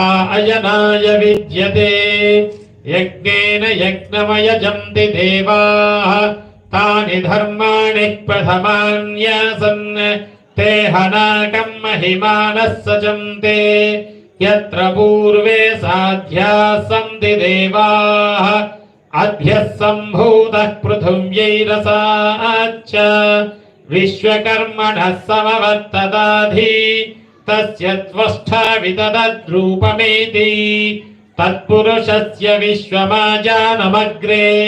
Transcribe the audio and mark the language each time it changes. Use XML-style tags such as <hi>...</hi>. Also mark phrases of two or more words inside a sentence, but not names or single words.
<sa>అయనాయ విద్యతే యజ్ఞేన యజ్ఞమయజంతి దేవాః తాని ధర్మాణి ప్రథమాన్యాసన్ తే హనాకం మహిమానః సజంతే యత్ర పూర్వే సాధ్యాः సంతి దేవాః अद्भ्यः सम्भूतः पृथिव्यैरसाच्च विश्वकर्मणः समवर्तदाधि तस्य त्वष्टा विदधद्रूपमेति तत्पुरुषस्य विश्वमाजानमग्रे</sa>